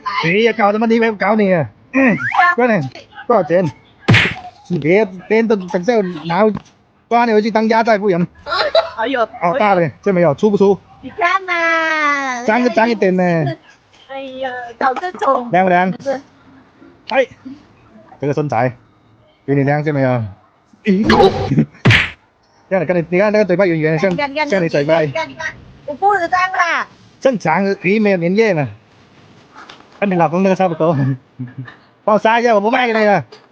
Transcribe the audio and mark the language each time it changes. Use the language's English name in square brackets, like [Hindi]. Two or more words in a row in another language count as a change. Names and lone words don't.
[Chinese] 誰呀？搞什麼地方搞你啊？快點，多少錢？你別等下拿抓你回去當壓寨夫人。哎呦，好大的，這沒有，出不出？你看嘛，髒一點呢。哎呀，搞這種。亮不亮？哎，這個身材，給你亮見沒有？這樣你看那個嘴巴圓圓的，像你嘴巴。你看，我肚子髒啦。正常，魚沒有粘液呢。跟你老公那個差不多。幫我殺一下，我不賣給你了。